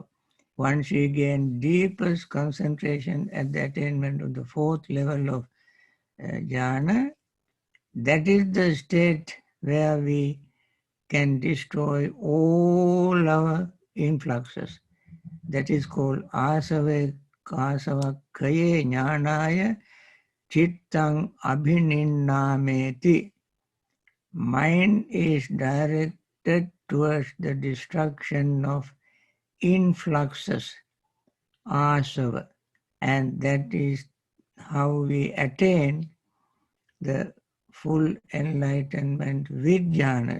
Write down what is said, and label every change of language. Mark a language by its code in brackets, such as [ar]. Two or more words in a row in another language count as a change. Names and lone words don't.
[en] Once we gain deepest concentration at the attainment of the 4th level of jhana, that is the state where we can destroy all our influxes. That is called [pi] asava kasava kaye jnanaya chittang abhininnameti. [en] Mind is directed towards the destruction of influxes, asava, and that is how we attain the full enlightenment with jhanas.